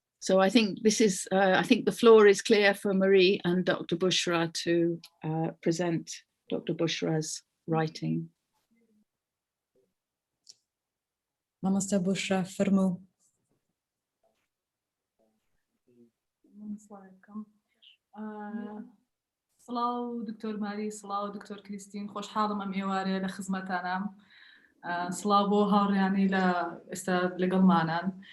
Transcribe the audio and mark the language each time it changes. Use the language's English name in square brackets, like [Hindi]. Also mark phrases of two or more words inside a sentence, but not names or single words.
[English] So I think this is, I think the floor is clear for Marie and Dr. Bushra to present Dr. Bushra's writing. Mamosta Bushra, [Central Kurdish] فرمو. سڵاو دکتۆر ماری، سڵاو دکتۆر کریستین، خۆشحاڵم ئەم ئێوارێ لە خزمەتانام. سڵاو بۆ هاوڕیانی لە ئێستا لەگەڵمانان.